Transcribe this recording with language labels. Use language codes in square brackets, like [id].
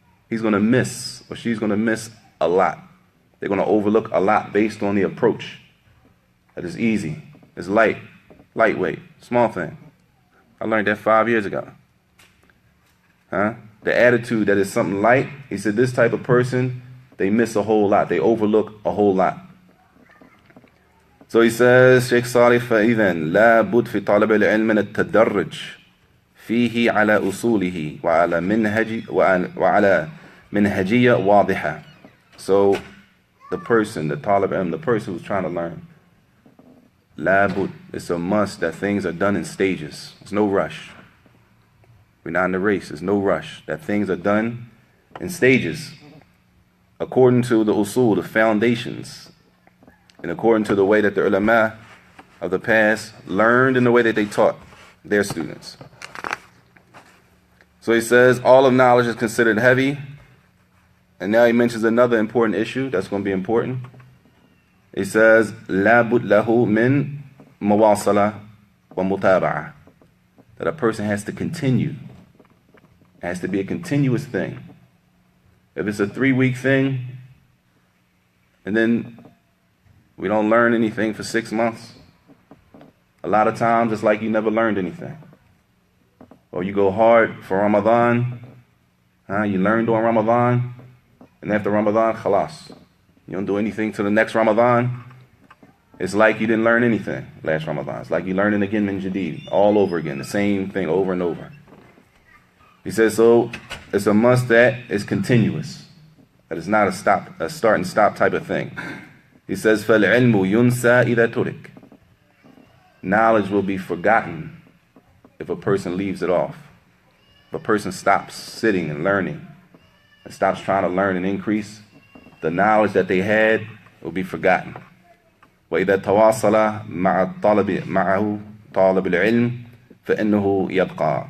[en] He's going to miss, or she's going to miss a lot. They're going to overlook a lot based on the approach. That is easy. It's light, lightweight, small thing. I learned that 5 years ago. The attitude that is something light, he said, this type of person, they miss a whole lot. They overlook a whole lot. [ar] So he says, Shaykh Salih, فَإِذَنْ لَا بُدْ فِي طَالِبِ الْعِلْمِ مِنَ التَّدَرُّجِ فِيهِ عَلَى أُصُولِهِ وَعَلَى مِنْهَجِيَّةٍ وَاضِحَةٍ. [en] So the person, the talib ilm, the person who's trying to learn, لَا بُدْ, it's a must that things are done in stages. There's no rush. We're not in the race. There's no rush. That things are done in stages, according to the usul, the foundations, and according to the way that the ulama of the past learned and the way that they taught their students. So he says all of knowledge is considered heavy. And now he mentions another important issue that's going to be important. [ar] He says, لا بد له من مواصلة ومتابعة. [en] That a person has to continue. It has to be a continuous thing. If it's a 3-week thing, and then we don't learn anything for 6 months, a lot of times it's like you never learned anything. Or you go hard for Ramadan, you learn during Ramadan, and after Ramadan, khalas. You don't do anything till the next Ramadan. It's like you didn't learn anything last Ramadan. It's like you learning again min jadid, all over again, the same thing over and over. He says, so it's a must that is continuous. That it's not a start and stop type of thing. [ar] He says, فَالْعِلْمُ يُنْسَى إِذَا تُرِكَ. [en] Knowledge will be forgotten if a person leaves it off. If a person stops sitting and learning and stops trying to learn and increase, the knowledge that they had will be forgotten. [ar] وَإِذَا تَوَاصَلَ مَعَهُ طَالِبُ الْعِلْمِ فَإِنَّهُ يَبْقَى.